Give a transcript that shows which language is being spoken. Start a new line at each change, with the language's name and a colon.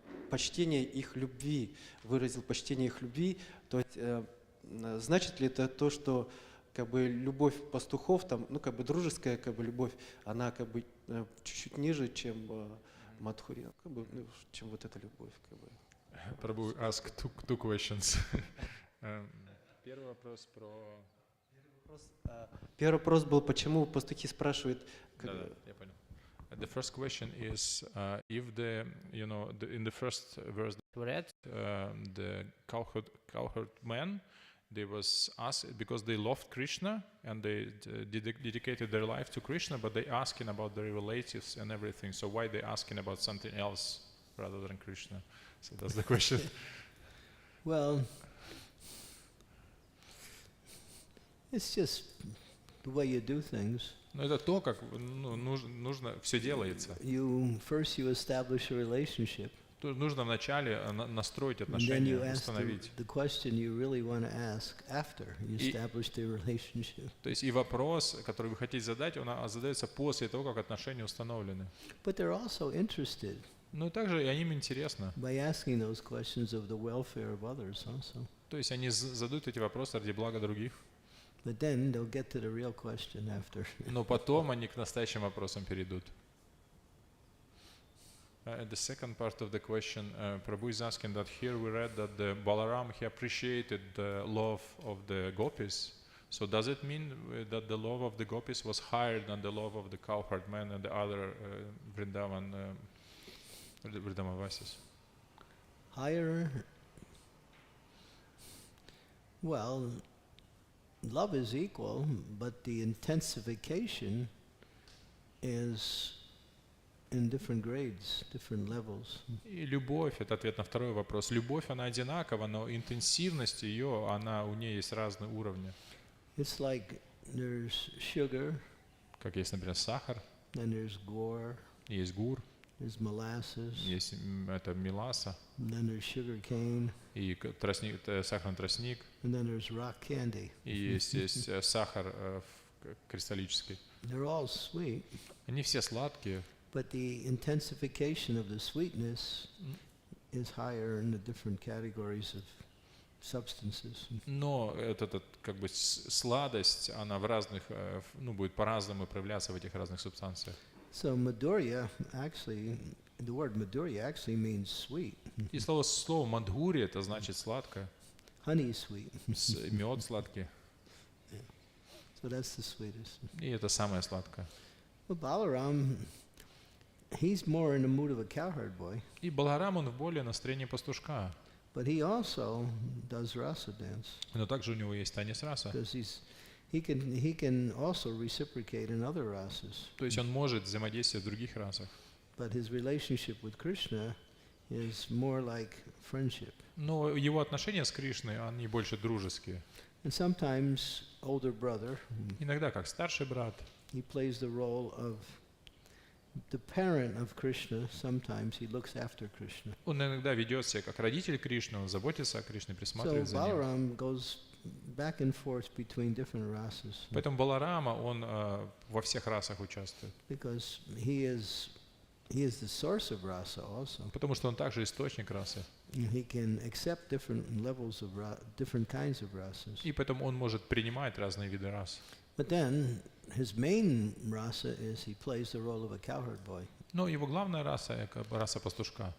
Russian: почтение их любви, выразил почтение их любви, то есть значит ли это то, что как бы любовь пастухов, там, ну как бы дружеская как бы любовь, она как бы чуть-чуть ниже, чем Мадхури, как бы, ну, чем вот эта любовь, как бы.
English: Prabhu ask two questions.
Russian: Первый вопрос про... Первый вопрос был, почему пастухи спрашивают... Да, я понял.
English: The first question is if in the first verse read, the cowherd men, they was asked because they loved Krishna and they dedicated their life to Krishna, but they asking about their relatives and everything. So why they asking about something else rather than Krishna? So that's the question. Well, it's just the way you do things.
Russian: Но это то, как нужно все делается.
English: First you establish a relationship.
Russian: Нужно вначале настроить отношения, установить.
English: The question you really want to ask after you establish the relationship.
Russian: То есть и вопрос, который вы хотите задать, он задается после того, как отношения установлены.
English: But they're also interested.
Russian: Но также и им интересно.
English: By asking those questions of the welfare of others also.
Russian: То есть они задают эти вопросы ради блага других.
English: But then they'll get to the real question after.
Russian: Но потом они к настоящим вопросам перейдут.
English: The second part of the question, Prabhu is asking that here we read that the Balaram, he appreciated the love of the gopis. So does it mean that the love of the gopis was higher than the love of the cowherd men and the other Vrindavavasis? Higher? Well, love is equal, but the intensification is in different grades, different levels.
Russian: И любовь, это ответ на второй вопрос. Любовь, она одинакова, но интенсивность ее, у нее есть разные уровни.
English: It's like there's sugar.
Russian: Как есть, например, сахар.
English: Then there's gur.
Russian: Есть гур.
English: There's molasses.
Russian: Есть это меласа.
English: Then there's sugar cane.
Russian: И тростник, сахарный тростник.
English: And then there's rock candy.
Russian: И есть сахар кристаллический.
English: They're all sweet.
Russian: Они все сладкие.
English: But the intensification of the sweetness is higher in the different categories of substances.
Russian: Но как бы сладость, она в разных, будет по-разному проявляться в этих разных субстанциях.
English: So Madhurya actually, the word Madhurya actually means sweet.
Russian: И слово Мадхури это значит сладкое.
English: Honey sweet.
Russian: Мед сладкий.
English: So that's the sweetest.
Russian: И это самое сладкое.
English: Well, Balaram, he's more in the mood of a cowherd boy.
Russian: И Баларам, он в более настроении пастушка.
English: But he also does rasa dance.
Russian: Но также у него есть танец раса.
English: Because he can also reciprocate in other rasas.
Russian: То есть он может взаимодействовать в других расах.
English: But his relationship with Krishna is more like friendship.
Russian: Но его отношения с Кришной, они больше дружеские.
English: And sometimes older brother.
Russian: Иногда как старший брат.
English: He plays the role of the parent of Krishna. Sometimes he looks after Krishna.
Russian: Он иногда ведет себя как родитель Кришны, он заботится о Кришне, присматривает за ним.
English: So Balaram goes back and forth between different rasas.
Russian: Поэтому Баларама, он во всех расах участвует.
English: Because he is the source of rasa also.
Russian: Потому что он также источник расы.
English: He can accept different levels of different kinds of rasas.
Russian: И поэтому он может принимать разные виды рас.
English: But then his main rasa is he plays the role of a cowherd boy.
Russian: Но его главная раса — раса пастушка.